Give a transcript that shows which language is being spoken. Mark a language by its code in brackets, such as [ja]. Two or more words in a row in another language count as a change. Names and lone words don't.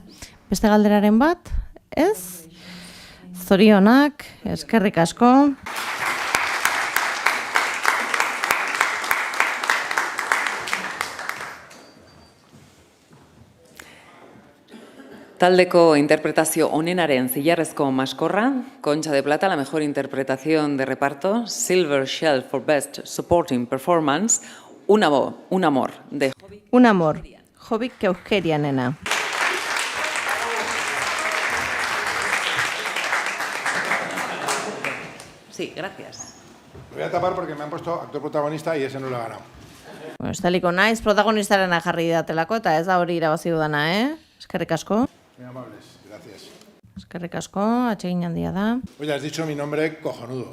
[eu] Beste galderaren bat, ez? Zorionak, eskerrik asko. Taldeko interpretazio onenaren zilarrezko maskorra, [es] Concha de Plata, la mejor interpretación de reparto, [en] Silver Shell for Best Supporting Performance, [es] Un amor, de Jobbik. [eu] Un amor, Jobbik Keuzkerianena. [es] Sí, gracias. Lo voy a tapar porque me han puesto actor protagonista y ese no lo ha ganado. [eu] Bueno, estaliko naiz protagonistarena jarri datelako eta ez da hori irabazi dudana, Eskerrik asko. [es] Muy amables, gracias. [eu] Eskerrik asko, atsegin handia da. [es] Oye, has dicho mi nombre cojonudo.